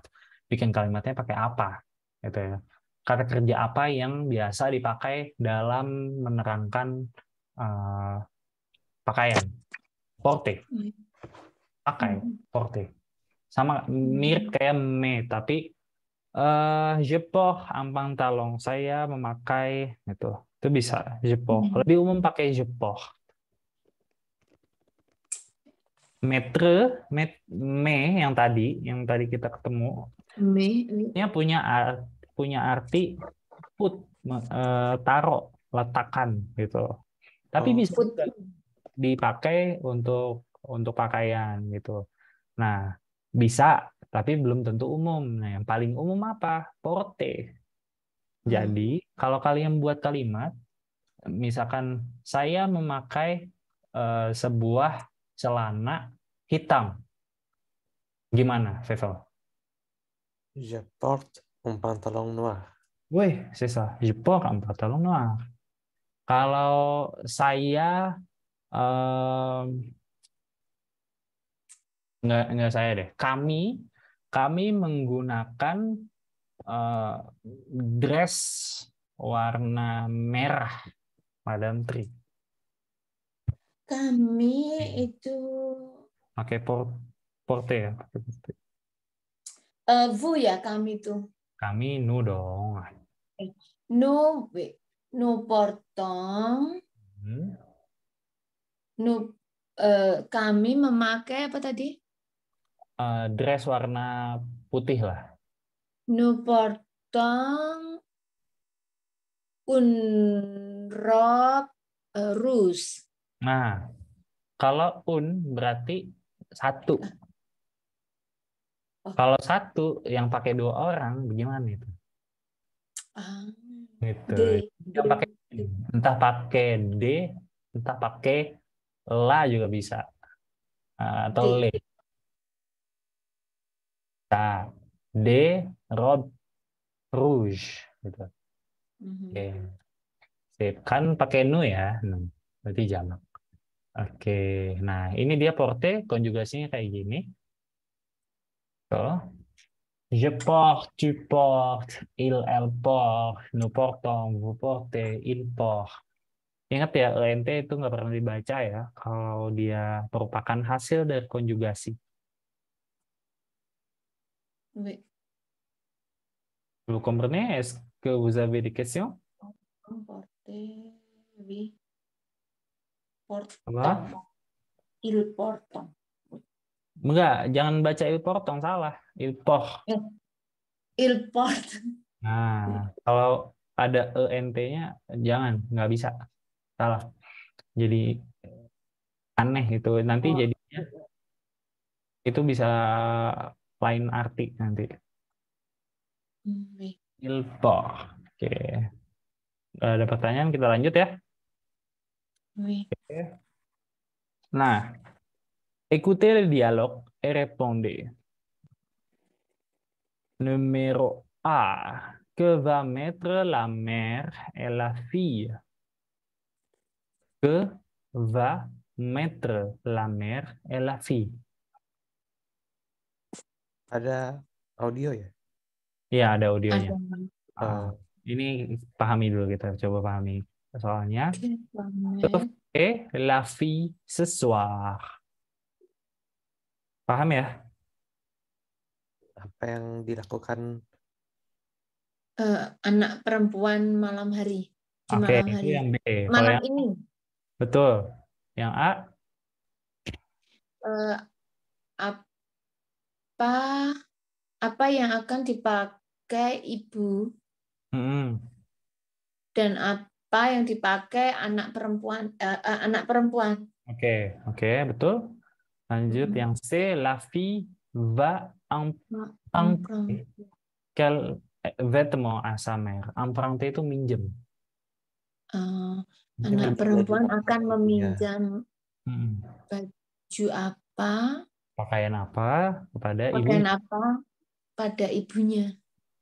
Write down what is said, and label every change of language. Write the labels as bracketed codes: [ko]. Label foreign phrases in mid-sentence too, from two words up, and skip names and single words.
[id] Bikin kalimatnya pakai apa, gitu ya. Kata kerja apa yang biasa dipakai dalam menerangkan eh, pakaian. Porte, pakai, porte. Sama mirip kayak me, tapi [fr] je porte un pantalon. [id] Saya memakai itu bisa [fr] je porte. [id] Lebih umum pakai [fr] je porte. [id] Metre, me yang tadi kita ketemu, ini punya arti put, taruh, letakkan gitu. Tapi bisa juga dipakai untuk pakaian gitu. Nah, bisa, tapi belum tentu umum. Nah, yang paling umum apa? Porte. Jadi, kalau kalian buat kalimat, misalkan saya memakai sebuah celana hitam. Gimana, Fevel? [fr] Je porte un pantalon noir. [id] Wih, sisa. [fr] Je porte un pantalon noir. [id] Kalau saya nggak saya deh. Kami menggunakan dress warna merah, Madam Tri. Kami itu Pakai porte ya. vous ya, kami itu. Kami nu dong. [fr] Nous portons, [id] kami memakai apa tadi? Dress warna putih lah. [fr] Nous portons une robe rouge. [id] Nah, kalau berarti satu. Kalau satu yang pakai 2 orang, bagaimana itu? Gitu. Yang pakai entah pakai D, entah pakai la juga bisa, atau le. Nah, D robe rouge gitu. Oke. Sip. Kan pakai nu ya, berarti jamak. Oke. Nah, ini dia porte, konjugasinya kayak gini. Tuh. [fr] Je porte, tu portes, elle porte, nous portons, vous portez, il porte. [id] Ingat ya, ENT itu nggak pernah dibaca ya, kalau dia merupakan hasil dari konjugasi. [fr] Oui. Vous comprenez? Est-ce que vous avez des questions? Porter, oui. Portons. [id] Apa? [fr] Il portons. [id] Enggak, jangan baca [fr] il portong, [id] salah. [fr] Il porte. Il porte. [id] Nah, kalau ada ENT-nya, jangan, nggak bisa. Salah. Jadi aneh itu. Nanti jadinya itu bisa lain arti nanti. [fr] Oui. Il porte. [id] Oke. Ada pertanyaan, kita lanjut ya. [fr] Oui. Nah, écoutez le dialogue et répondez. Numéro A. Que va mettre la mère et la fille? Que va mettre la mère et la fille? [id] Ada audio ya? Ya, ada audionya. Ada. Ini pahami dulu, kita coba pahami soalnya. [fr] Que Et la fille ce soir. [id] Paham ya? Apa yang dilakukan anak perempuan malam hari. Di Oke, malam itu hari. yang B. Kalau Malam yang ini. betul. Yang A, Apa yang akan dipakai ibu dan apa yang dipakai anak perempuan. Oke, betul. Lanjut yang C, [fr] la fille va emprunter quel vêtement à sa mère. [id] Emprunter itu minjem. Anak perempuan akan meminjam baju apa, Pakaian apa kepada ibu. pakaian apa pada ibunya. Oke, siap-siap ya. Saya coba play. Oh.